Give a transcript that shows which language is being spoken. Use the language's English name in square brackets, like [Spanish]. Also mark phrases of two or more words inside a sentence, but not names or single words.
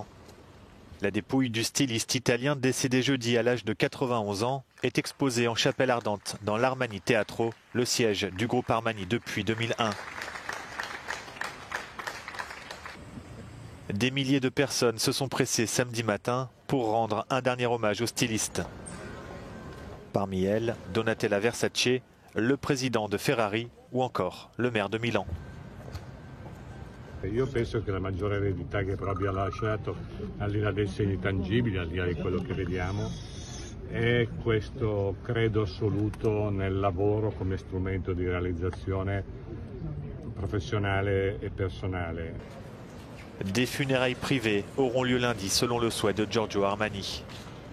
[French] La dépouille du styliste italien décédé jeudi à l'âge de 91 ans est exposée en chapelle ardente dans l'Armani Teatro, le siège du groupe Armani depuis 2001. Des milliers de personnes se sont pressées samedi matin pour rendre un dernier hommage au styliste. Parmi elles, Donatella Versace, le président de Ferrari ou encore le maire de Milan. [Italian] Io penso che la maggiore eredità che però abbia lasciato, al di là dei segni tangibili, al di là di quello che vediamo, è questo credo assoluto nel lavoro come strumento di realizzazione [French] professionnelle et personnelle. Des funérailles privées auront lieu lundi selon le souhait de Giorgio Armani.